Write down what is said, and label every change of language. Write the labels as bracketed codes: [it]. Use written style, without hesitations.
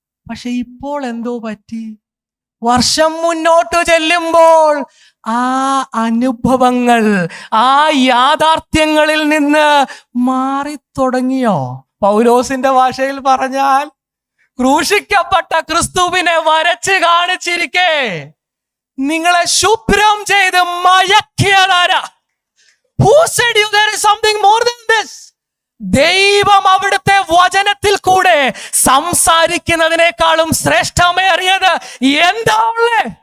[ml] പക്ഷെ ഇപ്പോൾ എന്തോ പറ്റി? വർഷം മുന്നോട്ട് ചെല്ലുമ്പോൾ ആ അനുഭവങ്ങൾ, ആ യാഥാർത്ഥ്യങ്ങളിൽ നിന്ന് മാറിത്തുടങ്ങിയോ? പൗലോസിന്റെ ഭാഷയിൽ പറഞ്ഞാൽ, ക്രൂശിക്കപ്പെട്ട ക്രിസ്തുവിനെ വരച്ച് കാണിച്ചിരിക്കെ നിങ്ങളെ ശുഭ്രം ചെയ്ത് മയക്കിയതാരാ? [en] Who said you there is something more than this? [ml] ദൈവം അവിടുത്തെ വചനത്തിൽ കൂടെ സംസാരിക്കുന്നതിനേക്കാളും ശ്രേഷ്ഠമേറിയത് എന്താ ഉള്ളേ?